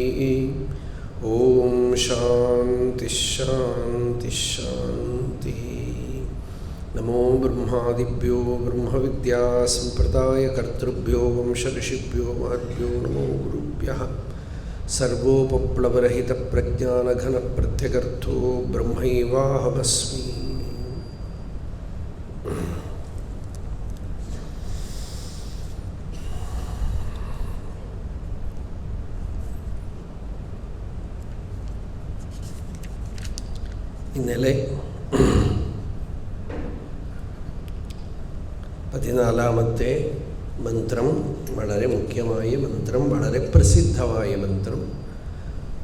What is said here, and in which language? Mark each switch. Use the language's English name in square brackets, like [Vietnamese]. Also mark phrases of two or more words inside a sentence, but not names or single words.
[Sanskrit] ॐ शान्ति शान्ति शान्तिः। नमो ब्रह्मादिभ्यो ब्रह्मविद्यासम्प्रदायकर्तृभ्यो वंशऋषिभ्यो महद्भ्यो नमो गुरुभ्यः। सर्वोपप्लवरहितप्रज्ञानघनप्रत्यगर्थो ब्रह्मैवाहमस्मि। [Malayalam] ഇന്നലെ 14ാമത്തെ മന്ത്രം വളരെ മുഖ്യമായ മന്ത്രം, വളരെ പ്രസിദ്ധമായ മന്ത്രം.